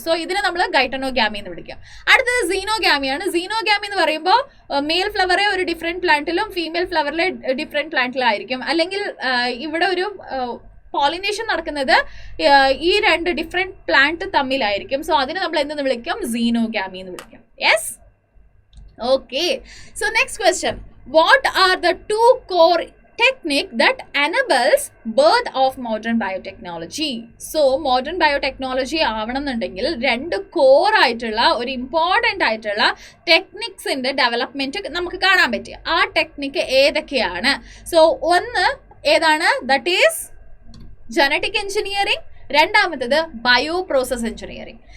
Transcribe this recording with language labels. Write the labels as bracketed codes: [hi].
[ml] So ഇതിനെ നമ്മൾ ഗൈറ്റനോഗാമി എന്ന് വിളിക്കും. അടുത്തത് സീനോഗാമിയാണ്. സീനോഗാമി എന്ന് പറയുമ്പോൾ മെയിൽ ഫ്ലവറെ ഒരു ഡിഫറെന്റ് പ്ലാന്റിലും ഫീമെയിൽ ഫ്ലവറിലെ ഡിഫറെന്റ് പ്ലാന്റിലായിരിക്കും. അല്ലെങ്കിൽ ഇവിടെ ഒരു പോളിനേഷൻ നടക്കുന്നത് ഈ രണ്ട് ഡിഫറെന്റ് പ്ലാന്റ് തമ്മിലായിരിക്കും. സോ അതിനെ നമ്മൾ എന്തെന്ന് വിളിക്കും? സീനോഗാമി എന്ന് വിളിക്കും. Yes, okay. [en] So next question, what are the 2 core technique that enables birth of modern biotechnology? [ml] So modern biotechnology ആവണമെന്നുണ്ടെങ്കിൽ 2 core ആയിട്ടുള്ള ഒരു ഇമ്പോർട്ടൻ്റ് ആയിട്ടുള്ള ടെക്നിക്സിന്റെ ഡെവലപ്മെന്റ് നമുക്ക് കാണാൻ പറ്റുക. ആ ടെക്നിക്ക് ഏതൊക്കെയാണ്? സോ ഒന്ന് ഏതാണ്? [en] That is genetic engineering. [ml] രണ്ടാമത്തത് [en] Bio process engineering.